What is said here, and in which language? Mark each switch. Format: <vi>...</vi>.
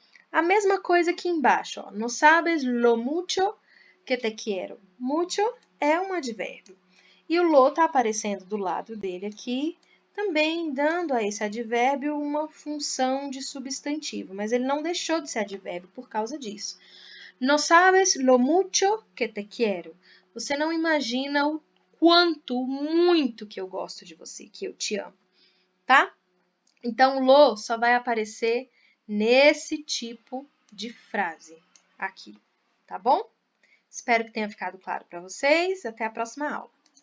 <pt>A mesma coisa aqui embaixo, ó.</pt> <es>No sabes lo mucho que te quiero.</es> <pt>Mucho é um advérbio. E o lo está aparecendo do lado dele aqui, também dando a esse advérbio uma função de substantivo, mas ele não deixou de ser advérbio por causa disso.</pt> <es>No sabes lo mucho que te quiero.</es> <pt>Você não imagina o quanto, o muito que eu gosto de você, que eu te amo, tá? Então, lo só vai aparecer nesse tipo de frase aqui, tá bom? Espero que tenha ficado claro para vocês. Até a próxima aula.</pt>